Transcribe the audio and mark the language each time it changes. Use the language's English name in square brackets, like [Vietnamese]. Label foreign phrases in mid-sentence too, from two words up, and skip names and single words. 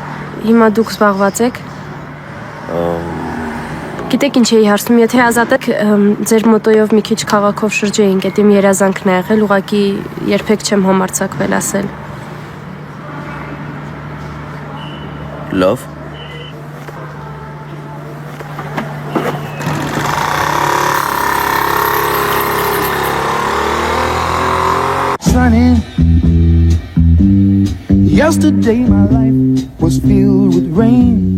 [Armenian] Հիմա դուք զբաղված եք։ Գիտեք ինչ էի հարցնում, եթե ազատ եք ձեր մոտոյով մի քիչ քաղաքով շրջեինք, այդ իմ երազանքն է եղել, ուղղակի երբեք չեմ համարձակվել ասել։ Լավ։ [English] Sunny. Yesterday my life was filled with rain.